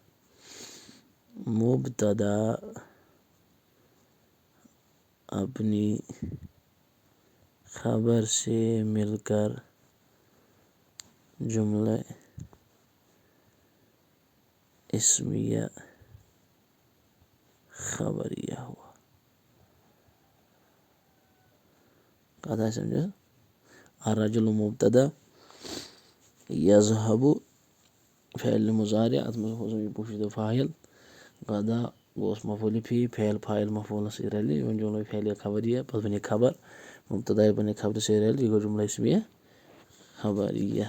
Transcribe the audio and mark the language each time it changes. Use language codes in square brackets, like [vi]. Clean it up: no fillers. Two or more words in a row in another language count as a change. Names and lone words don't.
[ur] مبتدا اپنی خبر سے مل کر جملہ اسمیہ خبریہ ہوا. [ks] کتھ آسہِ سمجھس؟ الرجل مبتدا، یذهب فعل مضارع اتھ منٛز ہوا ضمیٖر پوشیٖدہ فاعل، غدا گوس مفعول فی فعل فاعل مفعولس سۭتۍ رلہِ یہِ بنہِ جملہ فعلیہ خبریہ، پتہٕ بنے خبر مبتدا یہِ بنے خبرِ سۭتۍ رلہِ یہِ گوٚو جملہ اسمیہ خبریہ.